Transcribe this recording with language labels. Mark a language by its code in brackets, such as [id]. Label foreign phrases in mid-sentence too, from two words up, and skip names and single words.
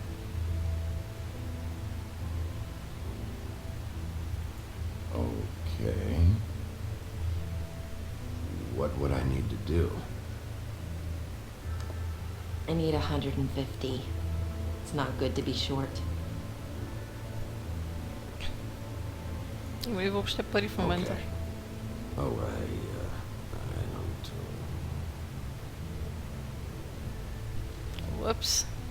[en] Okay. What would I need to do? I need 150. It's not good to be short. [bg] Има ли въобще пари в момента? [en] Okay. Oh, I don't... Whoops.